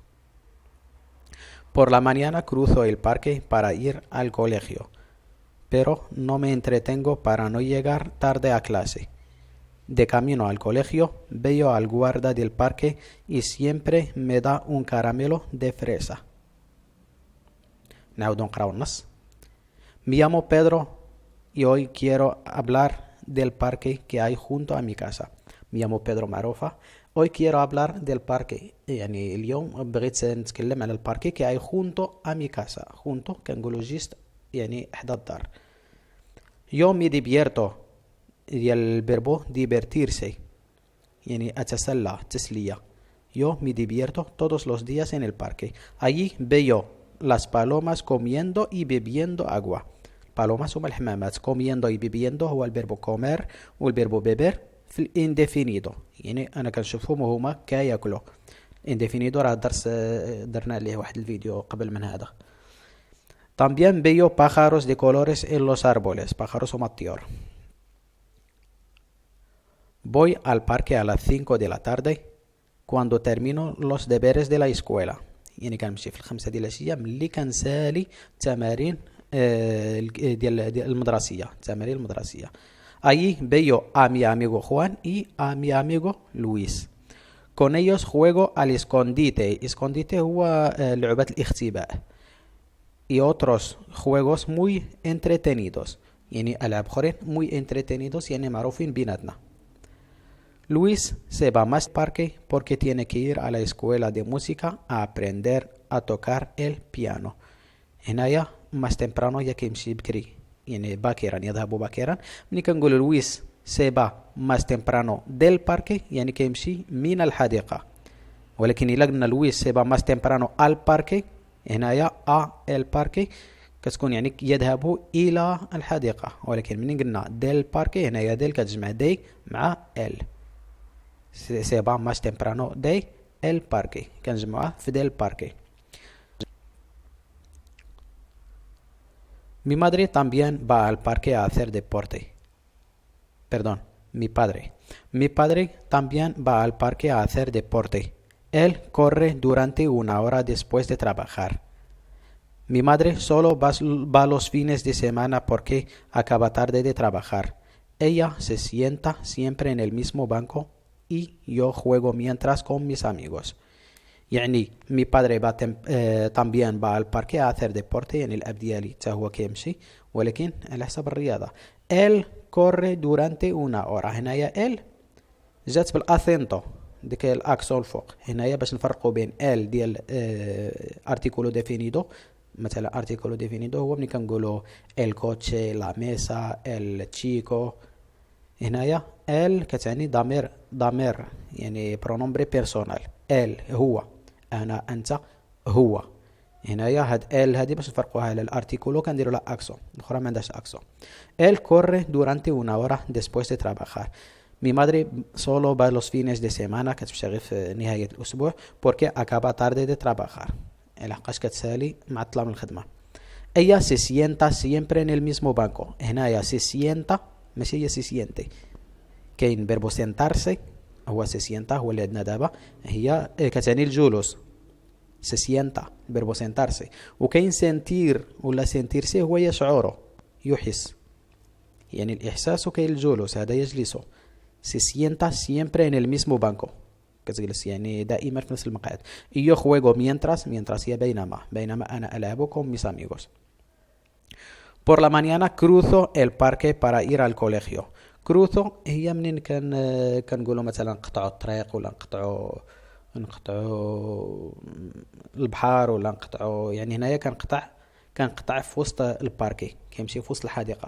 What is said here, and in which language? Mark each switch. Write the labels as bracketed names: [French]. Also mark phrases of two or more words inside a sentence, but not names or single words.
[Spanish] Por la mañana cruzo el parque para ir al colegio, pero no me entretengo para no llegar tarde a clase. De camino al colegio veo al guarda del parque y siempre me da un caramelo de fresa. [Arabic] نعود نقراو النص. [Spanish] Me llamo Pedro y hoy quiero hablar del parque que hay junto a mi casa. Me llamo Pedro معروفة. Hoy quiero hablar del parque، [Arabic] يعني اليوم بغيت نتكلم على الباركي كي هاي [Spanish] junto a mi casa. [Arabic] junto كنقولو جيست يعني حدا الدار. [Spanish] Yo me divierto [Arabic] ديال الفيربو divertirse يعني أتسلى تسلية. [Spanish] Yo me divierto todos los días en el parque. Allí veo las palomas comiendo y bebiendo agua. [Arabic] palomas هما الحمامات. [Spanish] comiendo y bebiendo [Arabic] هو الفيربو comer والفيربو beber في الانديفينيدو، يعني انا كنشوفهم وهما كياكلوا. انديفينيدو راه درس درنا عليه واحد الفيديو قبل من هذا. [Spanish] También veo pájaros de colores en los árboles. [Arabic] pájaros هما الطيور. [Spanish] Voy al parque a las 5 de la tarde cuando termino los deberes de la escuela. [Arabic] يعني كنمشي في 5 ديال العشيه ملي كنسالي التمارين ديال المدرسيه، التمارين المدرسيه. [Spanish] Allí veo a mi amigo Juan y a mi amigo Luis. Con ellos juego al escondite. [Arabic] escondite هو لعبة الاختباء. [Spanish] Y otros juegos muy entretenidos. [Arabic] يعني ألعاب أخرين [Spanish] muy entretenidos [Arabic] يعني معروفين بيناتنا. [Spanish] Luis se va más al parque porque tiene que ir a la escuela de música a aprender a tocar el piano. [Arabic] هنايا [Spanish] más temprano [Arabic] يمشي بكري، يعني باكرا يذهب باكرا. ملي كنقول لويس [Spanish] se va más temprano del parque [Arabic] يعني كيمشي من الحديقة، ولكن إلا قلنا لويس [Spanish] se va más temprano al parque [Arabic] هنايا [Spanish] el parque [Arabic] كتكون يعني يذهب إلى الحديقة، ولكن ملي قلنا ديل باركي هنايا ديل كتجمع دي مع ال. [Spanish] se va más temprano de el parque [Arabic] كنجمعوه في [Spanish] del parque. Mi madre también va al parque a hacer deporte. Perdón, mi padre. Mi padre también va al parque a hacer deporte. Él corre durante una hora después de trabajar. Mi madre solo va los fines de semana porque acaba tarde de trabajar. Ella se sienta siempre en el mismo banco y yo juego mientras con mis amigos. يعني mi padre también va al parque a hacer deporte. [Arabic] يعني الأب ديالي حتى هو كيمشي ولكن على حسب الرياضة. [Spanish] él corre durante una hora. [Arabic] هنايا él جات بالأثنتو ديك الأكسون الفوق. هنايا باش نفرقوا بين él ديال [Spanish] artículo definido. مثلا artículo definido [Arabic] هو ملي كنقولوا [Spanish] el coche, la mesa, el chico. [Arabic] هنايا él كتعني ضمير يعني [Spanish] pronombre personal. [Arabic] él هو أنا أنت هو. هنايا هاد él هادي باش نفرقوها على الارتيكولو كنديروا لها اكسون. الاخرى ما عندهاش اكسون. [Spanish] él corre durante una hora después de trabajar. Mi madre solo va los fines de semana [Arabic] كتمشي غير في نهاية الأسبوع [Spanish] porque acaba tarde de trabajar. [Arabic] لحقاش كتسالي معطلة من الخدمة. [Spanish] ella se sienta siempre en el mismo banco. [Arabic] هنايا [Spanish] se sienta [Arabic] ماشي هي [Spanish] se siente. [Arabic] كاين [Spanish] verbo sentarse [Arabic] هو [Spanish] se sienta [Arabic] هو اللي عندنا دابا. هي كتعني الجلوس. [Spanish] se sienta verbo sentarse. [Arabic] وكاين sentir ولا sentirse هو يشعره يحس. يعني الإحساس وكاين الجلوس هذا يجلسه. [Spanish] se sienta siempre en el mismo banco. [Arabic] كتجلس يعني دائما في نفس المقعد. [Spanish] yo juego mientras [Arabic] هي بينما أنا ألعب [Spanish] con mis amigos. por la mañana cruzo el parque para ir al colegio. [Arabic] cruzo هي منين كنقولوا مثلا نقطعوا الطريق ولا نقطعوا البحر ولا نقطعوا. يعني هنايا كنقطع في وسط الباركي كيمشي في وسط الحديقة.